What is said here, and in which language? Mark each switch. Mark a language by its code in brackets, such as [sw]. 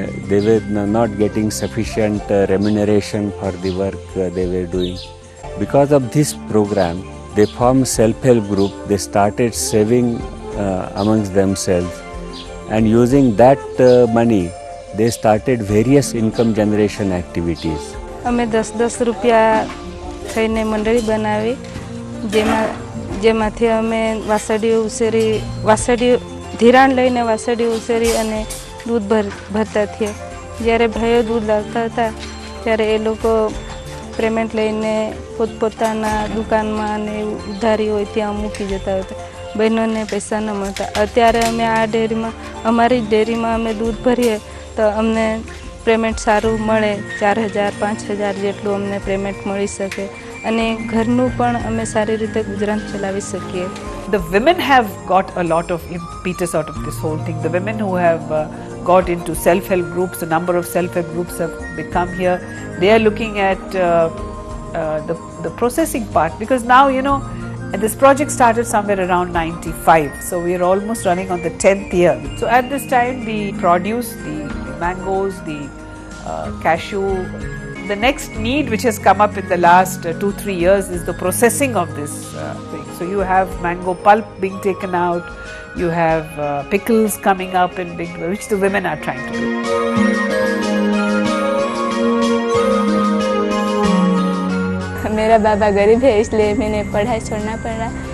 [en] They were not getting sufficient remuneration for the work they were doing. Because of this program, they formed self-help group. They started saving amongst themselves, and using that money, they started various income generation activities. [gu] અમે 10-10 રૂપિયા થઈને મંડળી બનાવી, જેમાંથી અમે વાસળી ધિરાણ લઈને વાસળી ઉછેરી અને દૂધ ભરતા થયા. જ્યારે ભાઈઓ દૂધ લાવતા હતા ત્યારે એ લોકો પેમેન્ટ લઈને પોતપોતાના દુકાનમાં અને ઉધારી હોય ત્યાં મૂકી જતા હતા. બહેનોને પૈસા ન મળતા. અત્યારે અમે આ ડેરીમાં, અમારી ડેરીમાં અમે દૂધ ભરીએ તો અમને પેમેન્ટ સારું મળે, 4,000-5,000 જેટલું અમને પેમેન્ટ મળી શકે અને ઘરનું પણ અમે સારી રીતે ગુજરાન ચલાવી શકીએ. [en] The women have got a lot of impetus out of this whole thing. The women who have got into self-help groups, a number of self-help groups have become here. They are looking at the processing part, because now, you know, this project started somewhere around 95, so we are almost running on the 10th year. So at this time, the produce, the mangoes, the cashew, the next need which has come up in the last 2-3 years is the processing of this thing. So you have mango pulp being taken out, you have pickles coming up in big, which the women are trying to do. [hi] मेरा बाबा गरीब है, इसलिए मैंने पढ़ाई छोड़ना पड़ा.